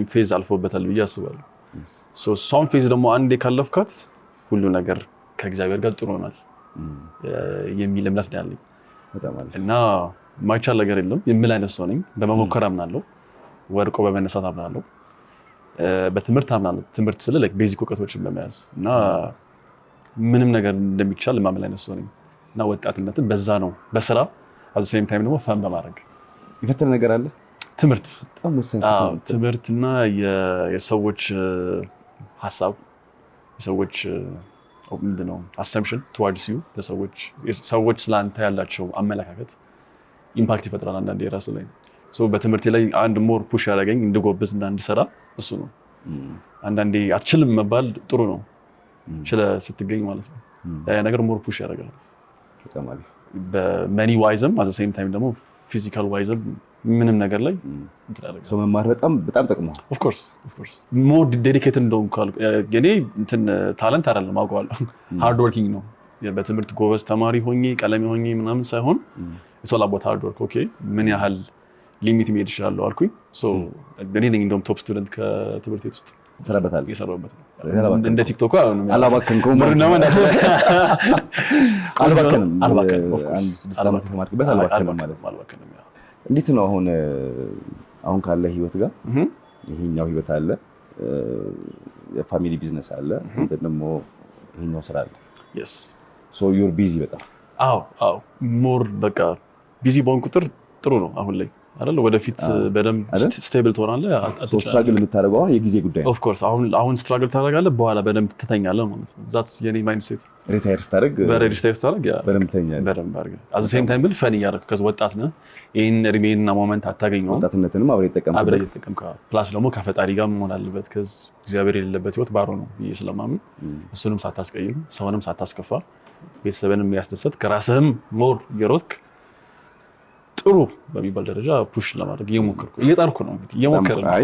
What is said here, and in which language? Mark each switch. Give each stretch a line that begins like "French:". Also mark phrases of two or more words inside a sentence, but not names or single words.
Amharic: ፌዝ አልፎበታል ብዬ አስባለሁ
English: so some faith
Amharic: ደግሞ አንዴ ካለፍካት ሁሉ ነገር ከእግዚአብሔር ጋር ጥሩ ይሆናል የሚል እምነት ነው ያለኝ እና ማይቻል ነገር የለም የምል አይነት ሰው ነኝ በመሞከር አምናለሁ ወርቆ በመነሳት አምናለሁ በትምህርት አምናለሁ ትምህርት ስለ
English: like basic
Amharic: እውቀቶችን በመያዝ እና ምንም ነገር እንደሚቻል ማመን አይነት ሰው ነኝ እና ወጣትነትን በዛ ነው በስራ
English: at the same time
Amharic: ደግሞ ፈን በማድረግ ይፈተነ ነገር አለ ትምህርት በጣም ወሳኝ ትምህርትና የሰዎች ሐሳብ የሰዎች ምንድነው
English: assumption towards you
Amharic: ሰዎች ስላንተ ያላቸው አመለካከት ኢምፓክት ይፈጥራል አንዳንዴ ራስ ላይ ሶ በትምህርቴ ላይ አንድ
English: more push
Amharic: ያደረገኝ እንድጎብዝ እና እንድሰራ እሱ ነው አንዳንዴ አትችልም መባል ጥሩ ነው ችለ ስትገኝ ማለት ነው ያ ነገር
English: more push
Amharic: ያደርጋል በጣም አሪፍ በመኒ ዋይዝም
English: at the same time
Amharic: ደግሞ ፊዚካል ዋይዝም ምንም ነገር ላይ እንትላለ ሶ መማር በጣም ጠቅሟል
English: of course more dedicated
Amharic: እንደሆንኩ የኔ እንትን ታለንት አይደለም አውቀዋለሁ
English: hard working
Amharic: ነው በትምህርት ጎበዝ ተማሪ ሆኜ ቀለሜ ሆኜ ምናምን ሳይሆን
English: it's all about hard work okay
Amharic: ምን ያህል
English: limit made
Amharic: ይችላል አልኩኝ ሶ እኔ ነኝ እንደውም
English: top student
Amharic: ከትምህርት ቤት ውስጥ ተሰራበታል የሰራበት እንደ ቲክቶክ አላባከንኩም አልባከንም አንድ 6 አመት ተማርክበት አልባከንም ማለት አልባከንም እንዴት ነው አሁን ካለ ህይወት ጋር ይሄኛው ህይወት አለ የፋሚሊ ቢዝነስ አለ እንት ደግሞ ይሄኛው ስራ አለ
English: yes so you're busy በጣም
Amharic: አዎ ሞር በቃ ቢዚ በሆን ቁጥር ጥሩ ነው አሁን ላይ አይደል ወደፊት በደንብ ስቴብል ትሆናለህ ስትራግል የምታደርገው አሁን የጊዜ ጉዳይ ነው
English: of course
Amharic: አሁን ስትራግል ታደርጋለህ በኋላ በደንብ ትተኛለህ ማለት ነው ዛትስ የኔ ማይንድሴት ሪታየር ስታደርግ ያ በደንብ ትተኛለህ በደንብ አድርገህ
English: at the same time
Amharic: ብል ፈን እያደረግህ ከዛ ወጣት ነህ ይሄን እድሜና ሞመንት አታገኘውም ወጣትነትንም አብረህ ተጠቀምከው ፕላስ ደግሞ ከፈጣሪ ጋር መሆን አለበት ከዚ እግዚአብሔር የሌለበት ህይወት ባሮ ነው ስለማምን እሱንም ሳታስቀይም ሰውንም ሳታስከፋ ቤተሰብንም ያስደሰት ከራስህም ሞር የሮትክ ጥሩ በሚባል ደረጃ ፑሽ ለማድረግ እየጣርኩ ነው እየሞከረ ነው።